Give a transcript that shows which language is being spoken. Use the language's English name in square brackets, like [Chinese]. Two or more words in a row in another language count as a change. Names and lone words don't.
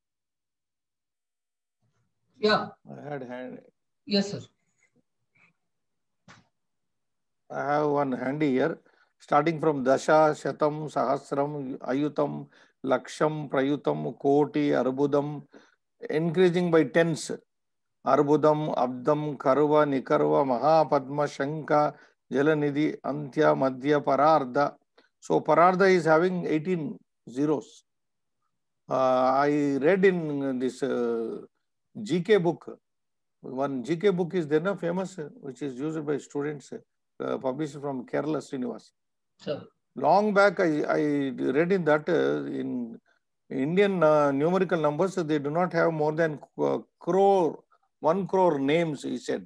[English] Yeah. I had hand. Yes, sir. I have one handy here. Starting from [Sanskrit] दश, शतम्, सहस्रम्, अयुतम्, लक्षम्, प्रयुतम्, कोटि, अर्बुदम्, [English] increasing by tens. [Sanskrit] अर्बुदम्, अब्दम्, खर्व, निखर्व, महापद्म, शङ्ख, जलनिधि, अन्त्य, मध्य, परार्ध. [English] So Parardha is having 18 zeros. I read in this GK book. One GK book is there, famous, which is used by students, published from Kerala, Srinivas. Sir. Long back, I read in that in Indian numerical numbers, they do not have more than 1 crore names, he said.